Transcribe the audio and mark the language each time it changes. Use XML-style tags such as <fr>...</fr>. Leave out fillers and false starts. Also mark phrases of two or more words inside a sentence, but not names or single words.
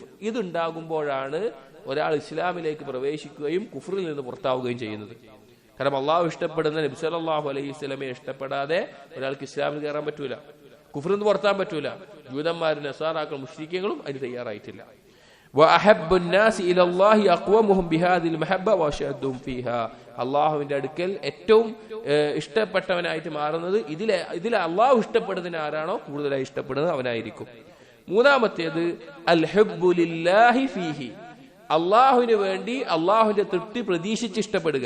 <ml>ഇതുണ്ടാകുമ്പോഴാണ് ഒരാൾ ഇസ്ലാമിലേക്ക് പ്രവേശിക്കുകയും കുഫറിൽ നിന്ന് പുറത്താവുകയും ചെയ്യുന്നത്. കാരണം അള്ളാഹു ഇഷ്ടപ്പെടുന്ന നബി</ml> <ar>صلى الله عليه وسلم</ar> <ml>ഇഷ്ടപ്പെടാതെ ഒരാൾക്ക് ഇസ്ലാമിൽ കയറാൻ പറ്റൂല, കുഫറിൽ നിന്ന് പുറത്താൻ പറ്റൂല. ജൂതന്മാരും നസാറാക്കളും മുശ്രിക്കീങ്ങളും അതിന് തയ്യാറായിട്ടില്ല.</ml> <ar>وأحب الناس إلى الله أقومهم بهذه المحبة وأشدهم فيها.</ar> <ml>അള്ളാഹുവിന്റെ അടുക്കൽ ഏറ്റവും ഇഷ്ടപ്പെട്ടവനായിട്ട് മാറുന്നത് ഇതിൽ അള്ളാഹു ഇഷ്ടപ്പെടുന്നതിന് ആരാണോ കൂടുതലായി ഇഷ്ടപ്പെടുന്നത് അവനായിരിക്കും. മൂന്നാമത്തേത്</ml> <ar>الحب لله فيه,</ar> <ml>അള്ളാഹുവിന് വേണ്ടി അള്ളാഹുവിന്റെ തൃപ്തി പ്രതീക്ഷിച്ച് ഇഷ്ടപ്പെടുക.</ml>